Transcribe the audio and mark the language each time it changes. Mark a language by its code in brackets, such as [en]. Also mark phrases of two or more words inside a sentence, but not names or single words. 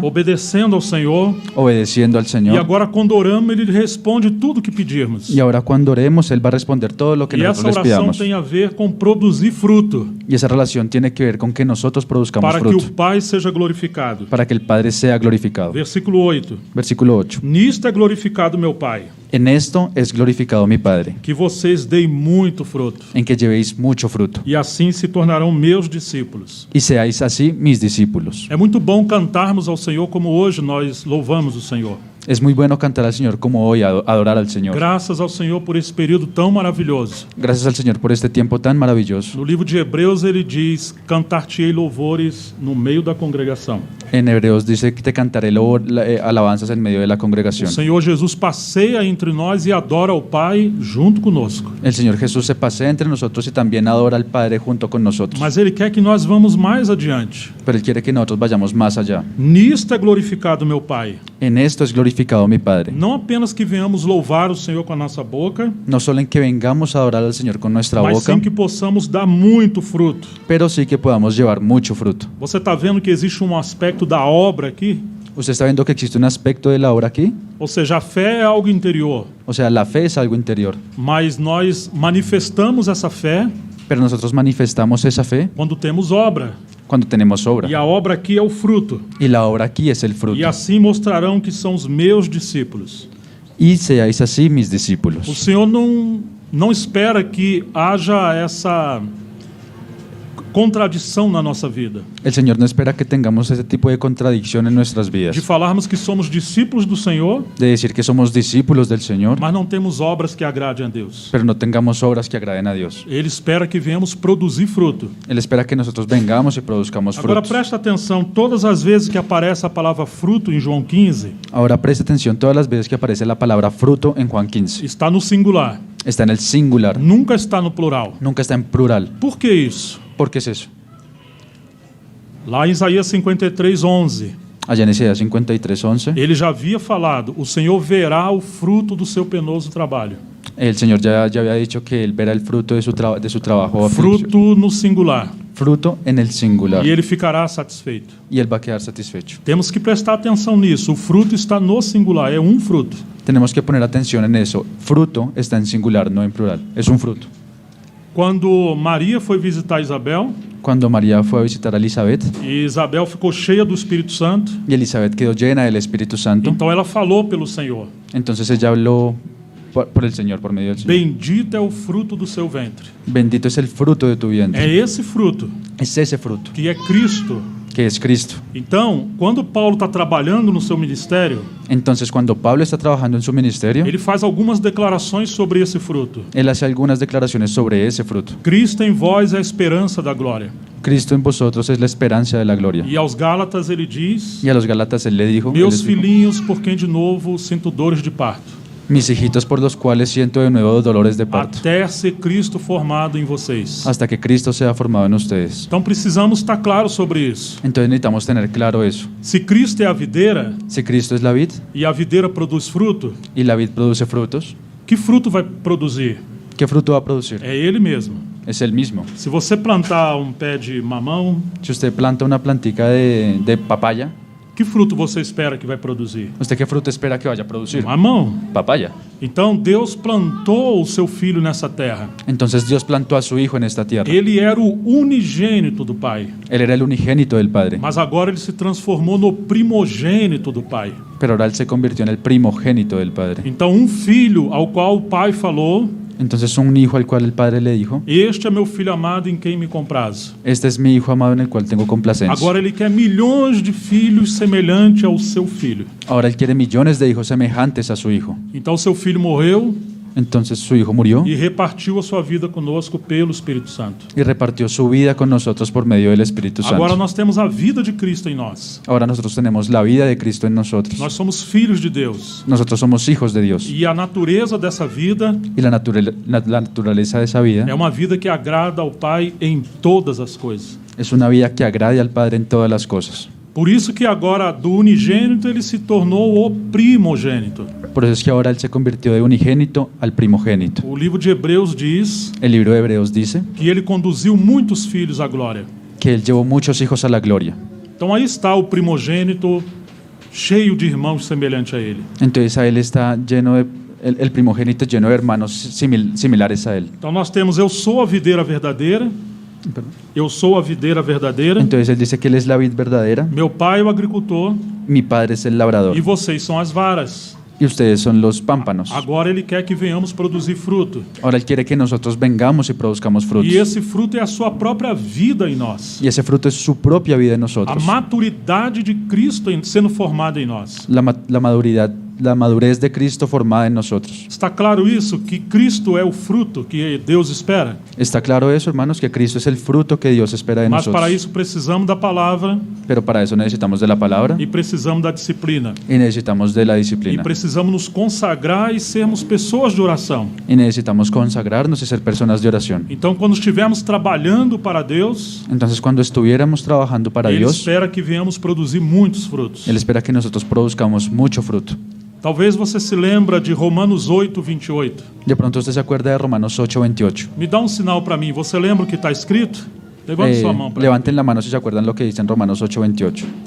[pt] obedecendo ao Senhor, [es] obedeciendo al [pt] e [es] Señor. [pt] agora quando oramos Ele responde tudo o que pedirmos. [es] Y ahora cuando oremos, Él va a responder todo lo que [pt] E essa [es] nosotros les [pt] oração [es] pidamos. [pt] tem a ver com produzir fruto, [es] Y esa relación tiene que ver con que nosotros produzcamos [pt] para que o [es] fruto, [pt] Pai seja glorificado. [es] para que el Padre sea glorificado. [pt] Versículo 8. [es] Versículo 8. [pt] Nisto é glorificado meu Pai, [es] En esto es glorificado mi Padre, [pt] que vocês deem muito fruto, [es] en que llevéis mucho fruto, [pt] e assim se tornarão meus discípulos. [es] y seáis así mis discípulos. [pt] É muito bom cantarmos ao Senhor como hoje nós louvamos o Senhor. [es] Es muy bueno cantar al Señor como hoy, adorar al Señor. [pt] Graças ao Senhor por esse período tão maravilhoso. [es] Gracias al Señor por este tiempo tan maravilloso. [pt] No livro de Hebreus ele diz: cantar-te-ei louvores no meio da congregação. [es] En Hebreos dice que te cantaré alabanzas en medio de la [pt] O [es] congregación. [pt] Senhor Jesus passeia entre nós e adora ao Pai junto conosco. [es] El Señor Jesús se pasea entre nosotros y también adora al Padre junto con nosotros. [pt] Mas Ele quer que nós vamos mais adiante. [es] Pero Él quiere que nosotros vayamos más allá. [pt] Nisto é glorificado meu Pai. [es] En esto es glorificado mi Padre. [pt] Não apenas que venhamos louvar o Senhor com a nossa boca, [es] No solo en que vengamos a adorar al Señor con nuestra [pt] mas [es] boca, [pt] sim que possamos dar muito fruto. [es] pero sí que podamos llevar mucho fruto. [pt] Você está vendo que existe um aspecto da obra aqui? [es] ¿Usted está viendo que existe un aspecto de la obra aquí? [pt] Ou seja, a fé é algo interior, [es] O sea, la fe es algo interior, [pt] mas nós manifestamos essa fé [es] pero nosotros manifestamos esa fe [pt] quando temos obra. [es] cuando tenemos obra. [pt] E a obra aqui é o fruto. [es] Y la obra aquí es el fruto. [pt] E assim mostrarão que são os meus discípulos. [es] Y seáis así mis [pt] O [es] discípulos. [pt] Senhor não espera que haja essa contradição na nossa vida, [es] El Señor no espera que tengamos ese tipo de contradicción en nuestras [pt] de [es] vidas. [pt] falarmos que somos discípulos do Senhor, [es] De decir que somos discípulos del Señor, [pt] mas não temos obras que agradem a Deus. [es] pero no tengamos obras que agraden a Dios. [pt] Ele espera que venhamos produzir fruto. [es] Él espera que nosotros vengamos y produzcamos [pt] Agora [es] frutos. [pt] presta atenção, todas as vezes que aparece a palavra fruto em João 15, [es] Ahora preste atención todas las veces que aparece la palabra fruto en Juan 15. [pt] está no singular, [es] Está en el singular, [pt] nunca está no plural. [es] nunca está en plural. [pt] Por que isso? [es] ¿Por qué es eso? [pt] Lá em Isaías 53:11, [es] Allá en Isaías 53:11, [pt] ele já havia falado: o Senhor verá o fruto do seu penoso trabalho. [es] el Señor ya había dicho que Él verá el fruto de su trabajo. [pt] Fruto no singular. [es] Fruto en el singular. [pt] E ele ficará satisfeito. [es] Y Él va a quedar satisfecho. [pt] Temos que prestar atenção nisso. O fruto está no singular, é um fruto. [es] Tenemos que poner atención en eso. Fruto está en singular, no en plural. Es un fruto. [pt] Quando Maria foi visitar Isabel, [es] Cuando María fue a visitar a Elizabeth, [pt] e Isabel ficou cheia do Espírito Santo, [es] y Elizabeth quedó llena del Espíritu Santo, [pt] então ela falou pelo Senhor: [es] entonces ella habló por el Señor, por medio del Señor. [pt] bendito é o fruto do seu ventre. [es] Bendito es el fruto de tu vientre. [pt] É esse fruto [es] Es ese fruto, [pt] que é Cristo. [es] que es Cristo. [pt] Então, quando Paulo está trabalhando no seu ministério, [es] Entonces, cuando Pablo está trabajando en su ministerio, [pt] ele faz algumas declarações sobre esse fruto. [es] él hace algunas declaraciones sobre ese fruto. [pt] Cristo em vós é a esperança da glória. [es] Cristo en vosotros es la esperanza de la gloria. [pt] E aos Gálatas ele diz: [es] Y a los Galatas él le dijo, [pt] meus filhinhos, por quem de novo sinto dores de parto. [es] mis hijitos por los cuales siento de nuevo dolores de parto, [pt] até ser Cristo formado em vocês. [es] hasta que Cristo sea formado en ustedes. [pt] Então precisamos estar claro sobre isso. [es] Entonces necesitamos tener claro eso. [pt] Se Cristo é a videira [es] Si Cristo es la vid [pt] e a videira produz fruto, [es] y la vid produce frutos, [pt] que fruto vai produzir? [es] ¿qué fruto va a producir? [pt] É Ele mesmo. [es] Es el mismo. [pt] Se você plantar um pé de mamão, [es] Si usted planta una plantica de papaya, [pt] que fruto você espera que vai produzir? [es] ¿usted qué fruto espera que vaya a producir? [pt] Mamão. [es] Papaya. [pt] Então Deus plantou o seu filho nessa terra. [es] Entonces Dios plantó a su hijo en esta tierra. [pt] Ele era o unigênito do Pai, [es] Él era el unigénito del Padre, [pt] mas agora ele se transformou no primogênito do Pai. [es] pero ahora Él se convirtió en el primogénito del Padre. [pt] Então um filho ao qual o Pai falou: [es] Entonces un hijo al cual el Padre le dijo, [pt] "Este é meu filho amado em quem me comprazo." [es] este es mi hijo amado en el cual tengo complacencia. [pt] Agora ele quer milhões de filhos semelhante ao seu filho. [es] Ahora Él quiere millones de hijos semejantes a su hijo. [pt] Então seu filho morreu [es] Entonces su hijo murió [pt] e repartiu a sua vida conosco pelo Espírito Santo. [es] y repartió su vida con nosotros por medio del Espíritu [pt] Agora [es] Santo. [pt] nós temos a vida de Cristo em nós. [es] Ahora nosotros tenemos la vida de Cristo en nosotros. [pt] Nós somos filhos de Deus. [es] Nosotros somos hijos de Dios. [pt] E a natureza dessa vida [es] Y la naturaleza de esa vida [pt] é uma vida que agrada ao Pai em todas as coisas. [es] es una vida que agrade al Padre en todas las cosas. [pt] Por isso que agora do unigênito ele se tornou o primogênito. [es] Por eso es que ahora Él se convirtió de unigénito al primogénito. [pt] O livro de Hebreus diz [es] El libro de Hebreos dice [pt] que ele conduziu muitos filhos à glória. [es] que Él llevó muchos hijos a la gloria. [pt] Então aí está o primogênito cheio de irmãos semelhante a ele. [es] Entonces a Él está lleno de, el primogénito lleno de hermanos similares a Él. [pt] Então nós temos: eu sou a videira verdadeira, eu sou a videira verdadeira, [es] Entonces Él dice que Él es la vid verdadera, [pt] meu pai é o agricultor [es] mi Padre es el labrador [pt] e vocês são as varas. [es] y ustedes son los pámpanos. [pt] Agora ele quer que venhamos produzir fruto. [es] Ahora Él quiere que nosotros vengamos y produzcamos frutos. [pt] E esse fruto é a sua própria vida em nós. [es] Y ese fruto es su propia vida en [pt] A [es] nosotros. [pt] maturidade de Cristo sendo formada em nós. [es] La madurez de Cristo formada en nosotros. [pt] Está claro isso? Que Cristo é o fruto que Deus espera. [es] ¿Está claro eso, hermanos? Que Cristo es el fruto que Dios espera de [pt] Mas para [es] nosotros. [pt] isso precisamos da palavra [es] Pero para eso necesitamos de la palabra [pt] e precisamos da disciplina. [es] y necesitamos de la [pt] E [es] disciplina. [pt] precisamos nos consagrar e sermos pessoas de oração. [es] Y necesitamos consagrarnos y ser personas de oración. [pt] Então, quando estivermos trabalhando para Deus, [es] Entonces, cuando estuviéramos trabajando para [pt] Ele [es] Dios, [pt] espera que venhamos produzir muitos frutos. [es] Él espera que nosotros produzcamos mucho fruto. [pt] Talvez você se lembra de Romanos 8, 28. [es] De pronto usted se acuerda de Romanos 8:28. [pt] Me dá um sinal para mim. Você lembra o que está escrito? Levante sua mão para mim. [es] Levanten la mano si se acuerdan lo que dice en Romanos 8:28.